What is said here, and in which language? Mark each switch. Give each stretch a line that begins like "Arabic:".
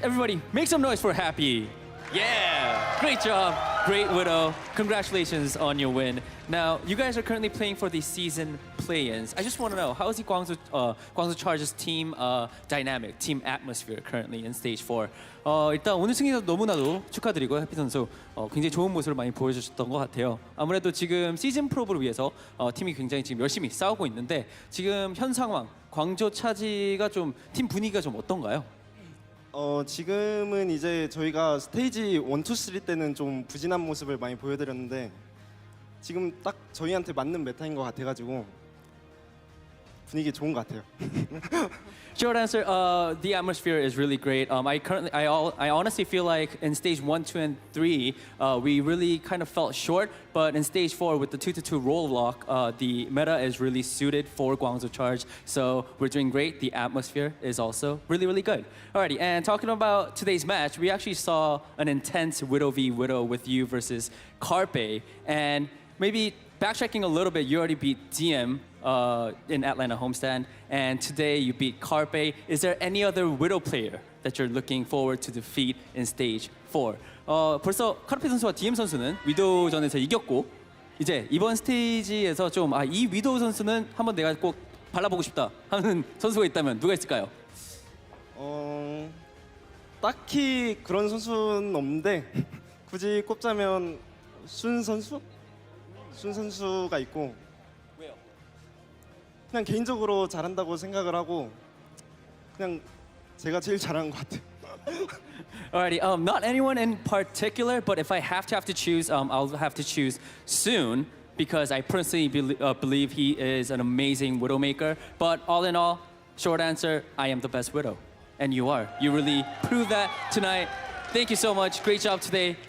English: Everybody, make some noise for Happy. Yeah, great job, great Widow. Congratulations on your win. Now, you guys are currently playing for the season play-ins. I just want to know, how is the Guangzhou Charge's team dynamic, team atmosphere currently in Stage 4?
Korean: 일단 오늘 승리도 너무나도 축하드리고요. 해피 선수 굉장히 좋은 모습을 많이 보여주셨던 것 같아요. 아무래도 지금 시즌 프로브를 위해서 팀이 굉장히 지금 열심히 싸우고 있는데 지금 현 상황, 광저우 차지가 좀 팀 분위기가 좀 어떤가요? 지금은 이제 저희가 스테이지 1, 2, 3 때는 좀 부진한 모습을 많이 보여드렸는데 지금 딱 저희한테 맞는 메타인 것 같아가지고 분위기 좋은 것 같아요.
English: Short answer, the atmosphere is really great. I honestly feel like in stage 1, 2, and 3, we really kind of felt short, but in stage 4 with the 2-2 roll lock, the meta is really suited for Guangzhou Charge. So we're doing great. The atmosphere is also really, really good. Alrighty, and talking about today's match, we actually saw an intense Widow v Widow with you versus Carpe, and maybe backtracking a little bit, you already beat DM in Atlanta homestand, and today you beat Carpe. Is there any other Widow player that you're looking forward to defeat in stage 4?
Korean: 벌써 카르페 선수와 DM 선수는 위도우전에서 이겼고 이제 이번 스테이지에서 좀 이 위도우 선수는 한번 내가 꼭 발라보고 싶다 하는 선수가 있다면 누가 있을까요? 딱히 그런 선수는 없는데 굳이 꼽자면 순 선수가 있고 왜요? 그냥 개인적으로 잘한다고 생각을 하고 그냥 제가 제일 잘하는 것 같아요.
English: Alrighty, not anyone in particular, but if I have to choose, I'll have to choose Soon because I personally believe he is an amazing Widowmaker. But all in all, short answer, I am the best Widow. And you are. You really proved that tonight. Thank you so much. Great job today.